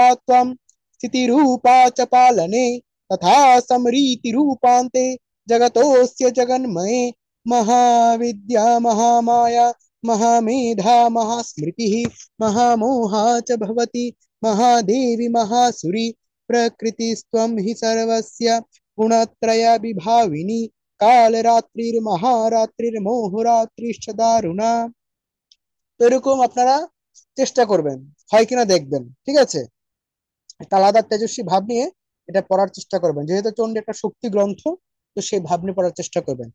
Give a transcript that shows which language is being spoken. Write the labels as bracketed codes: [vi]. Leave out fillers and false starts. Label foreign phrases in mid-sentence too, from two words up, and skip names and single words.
[sa] त्वं स्थितिरूपा च पालने तथा समरीतिरूपान्ते जगतोऽस्य जगन्मये महाविद्या महामाया महामेधा महास्मृतिः महामोहा च भवति महादेवी महासुरी प्रकृतिस्त्वं हि सर्वस्य गुणत्रय विभाविनी কালরাত্রির্মহারাত্রির্মোহরাত্রিশ্চ দারুণা। [bn] তো এরকম আপনারা চেষ্টা করবেন, হয় কিনা দেখবেন, ঠিক আছে। একটা আলাদা তেজস্বী ভাব নিয়ে এটা পড়ার চেষ্টা করবেন, যেহেতু চণ্ডী একটা শক্তি গ্রন্থ, তো সেই ভাব নিয়ে পড়ার চেষ্টা করবেন।